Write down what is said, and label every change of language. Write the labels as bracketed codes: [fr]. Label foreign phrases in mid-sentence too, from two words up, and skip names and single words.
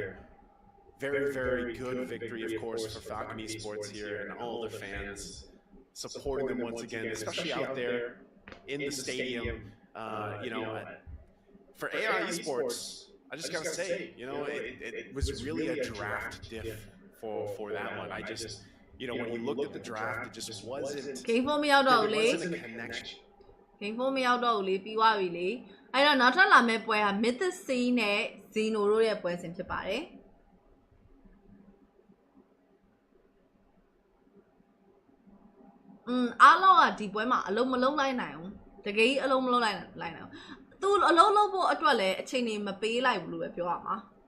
[en] Very, very good victory, of course, for Falcon Esports here and all their fans supporting them once again, especially out there in the stadium. You know, for AI Esports, I just gotta say, you know, it was really a draft diff for that one. I just, you know, when you looked at the draft, it just wasn't. [my] Game 4 မရောက်တော့ဘူးလေ Game 4 မရောက်တော့ဘူးလေပြီးသွားပြီလေအဲ့တော့နောက်ထပ်လာမယ့်ပွဲက Mythic Sea နဲ့ Zeno တို့ရဲ့ပွဲစဉ်ဖြစ်ပါတယ်အားလုံးကဒီပွဲမှာအလုံးမလုံးလိုက်နိုင်ဘူးတကယ်ကြီးအလုံးမလုံးလိုက်နိုင်ဘူးသူအလုံးလုံးဖို့အတွက်လည်းအချိန်နေမပေးလိုက်ဘူးလို့ပဲပြောရမှာ